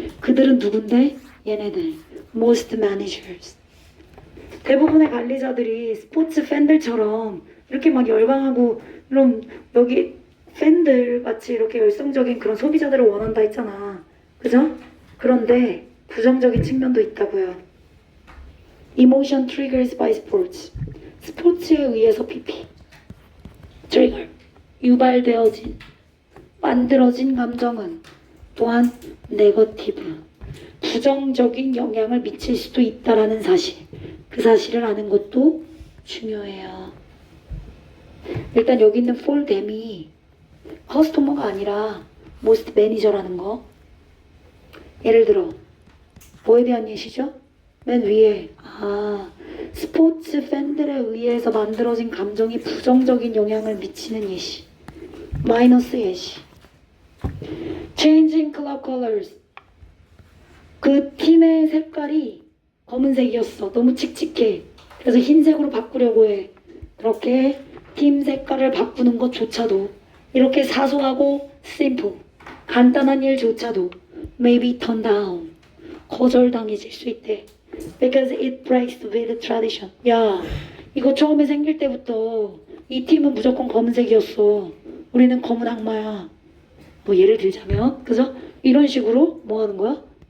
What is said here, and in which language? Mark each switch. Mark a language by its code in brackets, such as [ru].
[ko] 그들은 누군데? 얘네들. [en] Most managers. [ko] 대부분의 관리자들이 스포츠 팬들처럼 이렇게 막 열광하고 그럼 여기 팬들 같이 이렇게 열성적인 그런 소비자들을 원한다 했잖아. 그죠? 그런데 부정적인 측면도 있다고요. [en] Emotion triggers by sports. [ko] 스포츠에 의해서 PP. trigger. 유발되어진, 만들어진 감정은 또한 네거티브. 부정적인 영향을 미칠 수도 있다라는 사실. 그 사실을 아는 것도 중요해요. 일단 여기 있는 for them이 커스토머가 아니라 most manager라는 거. 예를 들어 뭐에 대한 예시죠? 맨 위에 스포츠 팬들에 의해서 만들어진 감정이 부정적인 영향을 미치는 예시. 마이너스 예시. [en] Changing club colors. [ko] 그 팀의 색깔이 검은색이었어. 너무 칙칙해. 그래서 흰색으로 바꾸려고 해. 그렇게 팀 색깔을 바꾸는 것조차도 이렇게 사소하고 simple, 간단한 일조차도 [en] maybe turn down, [ko] 거절당해질 수 있대. [en] Because it breaks with tradition. [ko] 야, 이거 처음에 생길 때부터 이 팀은 무조건 검은색이었어. 우리는 검은 악마야. 뭐 예를 들자면, 그죠? 이런 식으로 뭐 하는 거야?